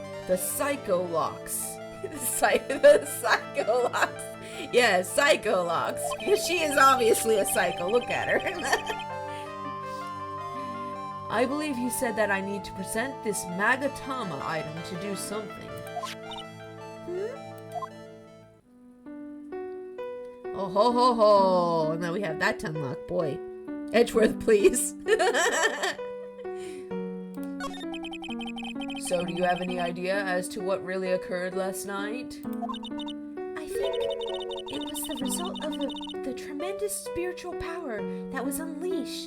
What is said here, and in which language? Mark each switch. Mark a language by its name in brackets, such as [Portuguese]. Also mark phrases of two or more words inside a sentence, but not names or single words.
[English] The psycho locks. the psycho locks. Yeah, psycho locks. She is obviously a psycho. Look at her. I believe he said that I need to present this Magatama item to do something. Oh ho ho ho! And now we have that to unlock. Boy. Edgeworth, please. So, do you have any idea as to what really occurred last night? I think it was the result of the tremendous spiritual power that was unleashed.